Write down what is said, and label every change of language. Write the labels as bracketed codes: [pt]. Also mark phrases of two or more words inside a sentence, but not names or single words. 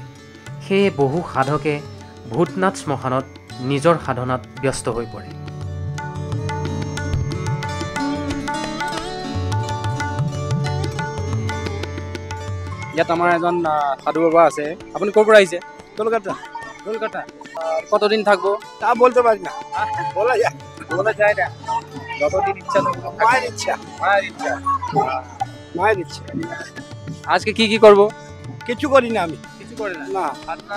[as] সেয়ে বহু সাধকে ভূতনাথ শ্মশানত নিজৰ সাধনাত ব্যস্ত হৈ পৰে। ইয়াত আমাৰ এজন সাধু বাবা আছে। আপুনি ক'ৰ পৰা আহিছে? [bn] কলকাতা। কলকাতা। কতদিন থাকবো? তা বলতে পারি না, বলা যায় বলা যায় না। যতদিন ইচ্ছা মায়ের ইচ্ছা। মায়ের ইচ্ছা। মায়ের ইচ্ছা। আজকে কি কি করব? কিছু করি না আমি, কিছু করে না। না খাতনা